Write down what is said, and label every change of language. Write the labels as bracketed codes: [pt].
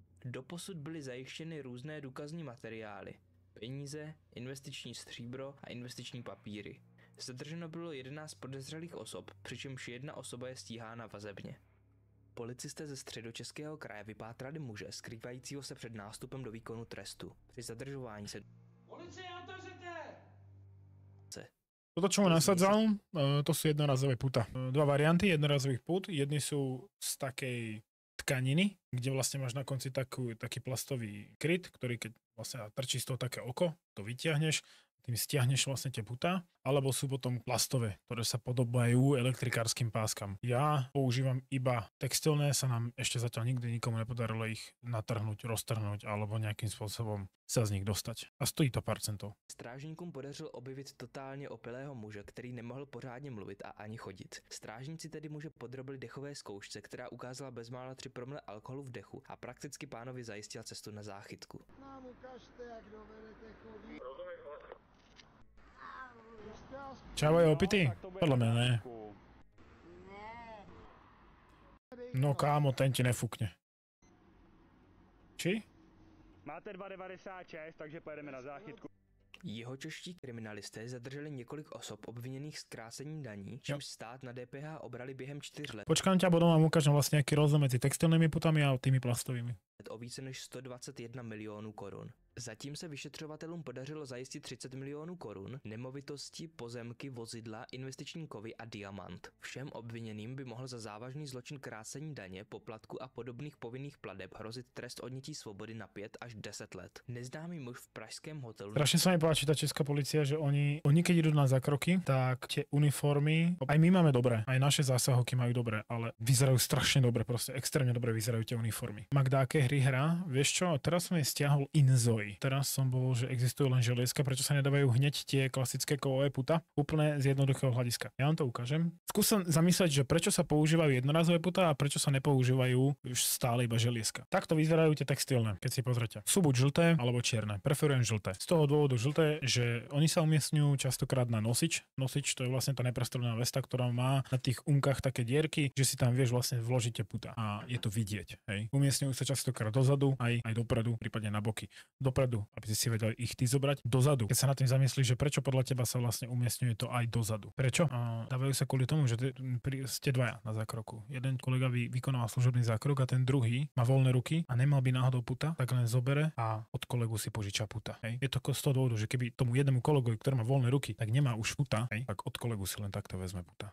[cs] Doposud byly zajištěny různé důkazní materiály, peníze, investiční stříbro a investiční papíry. Zadrženo bylo 11 podezřelých osob, přičemž jedna osoba je stíhána vazebně. Policisté ze Středočeského kraje vypátrali muže skrývajícího se před nástupem do výkonu trestu. Při zadržování se... Policie, otevřete! [sk] Toto, čo mu nasadzal, to sú jednorazové puta. Dva varianty jednorazových put. Jedni sú z takej tkaniny, kde vlastne máš na konci taký plastový kryt, ktorý keď vlastne trčí z toho také oko, to vytiahneš, tým stiahneš vlastne tie puta, alebo sú potom plastové, ktoré sa podobajú elektrikárskym páskam. Ja používam iba textilné, sa nám ešte zatiaľ nikdy nikomu nepodarilo ich natrhnúť, roztrhnúť alebo nejakým spôsobom sa z nich dostať. A stojí to pár centov. [cs] Strážníkům podařilo objevit totálně opilého muže, který nemohl pořádně mluvit a ani chodit. Strážníci tedy muže podrobili dechové zkoušce, která ukázala bezmála 3 promile alkoholu v dechu a prakticky pánovi zajistila cestu na záchytku. Nám ukažte, jak dovedete chodit. [sk] Čavo je opitý? Podľa mňa ne. No kámo, ten ti nefúkne. Či? [cs] Máte 2,96, takže pojedeme na záchytku. Jihočeští kriminalisté zadrželi několik osob obviněných z krácení daní, čímž stát na DPH obrali během 4 let. [sk] Počkám ťa, potom vám ukážem vlastne aký rozdiel medzi textilnými putami a tými plastovými. [cs] O více než 121 milionů korun. Zatím se vyšetřovatelům podařilo zajistit 30 milionů korun, nemovitosti, pozemky, vozidla, investiční kovy a diamant. Všem obviněným by mohl za závažný zločin krácení daně, poplatku a podobných povinných plateb hrozit trest odnětí svobody na 5 až 10 let. Neznámý muž v pražském hotelu... [sk] Strašne sa mi páči tá česká polícia, že oni keď idú na zákroky, tak tie uniformy, aj my máme dobré, aj naše zásahovky majú dobré, ale vyzerajú strašne dobre, proste extrémne dobre vyzerajú tie uniformy. Magda, aké hry hrá? Vieš čo, teraz som jej stiahol Inzoi. Teraz som bol, že existujú len želieska, prečo sa nedávajú hneď tie klasické kovové puta? Úplne z jednoduchého hľadiska. Ja vám to ukážem. Skúsim zamyslieť, že prečo sa používajú jednorazové puta a prečo sa nepoužívajú už stále iba želieska. Takto vyzerajú tie textilné, keď si pozrite. Sú buď žlté alebo čierne. Preferujem žlté. Z toho dôvodu žlté, že oni sa umiestňujú častokrát na nosič. Nosič to je vlastne tá neprestrelená vesta, ktorá má na tých umkách také dierky, že si tam vieš vlastne vložiť tie puta. A je to vidieť, hej. Umiestňujú sa častokrát dozadu, aj dopredu, prípadne na boky. dopredu, aby si vedel ich ty zobrať dozadu. Keď sa nad tým zamyslíš, že prečo podľa teba sa vlastne umiestňuje to aj dozadu. Prečo? Dávajú sa kvôli tomu, že ste dvaja na zákroku. Jeden kolega vykonával služobný zákrok a ten druhý má voľné ruky a nemal by náhodou puta, tak len zobere a od kolegu si požiča puta. Hej. Je to z toho dôvodu, že keby tomu jednému kolegovi, ktorý má voľné ruky, tak nemá už puta, hej, tak od kolegu si len takto vezme puta.